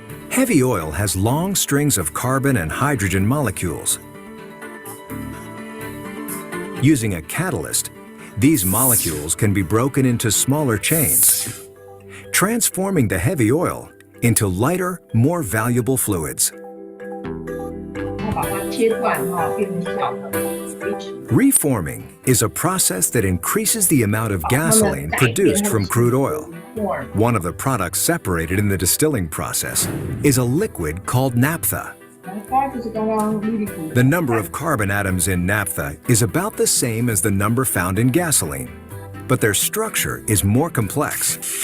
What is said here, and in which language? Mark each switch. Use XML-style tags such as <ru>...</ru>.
<en>Heavy oil has long strings of carbon and hydrogen molecules. Using a catalyst, these molecules can be broken into smaller chains, transforming the heavy oil into lighter, more valuable fluids.</en> <zh>然后把它切断变成小的</zh> <en>Reforming is a process that increases the amount of gasoline produced from crude oil. form. One of the products separated in the distilling process is a liquid called naphtha.</en> <zh>它就是刚刚 Lily</zh> <en>The number of carbon atoms in naphtha is about the same as the number found in gasoline, but their structure is more complex.</en>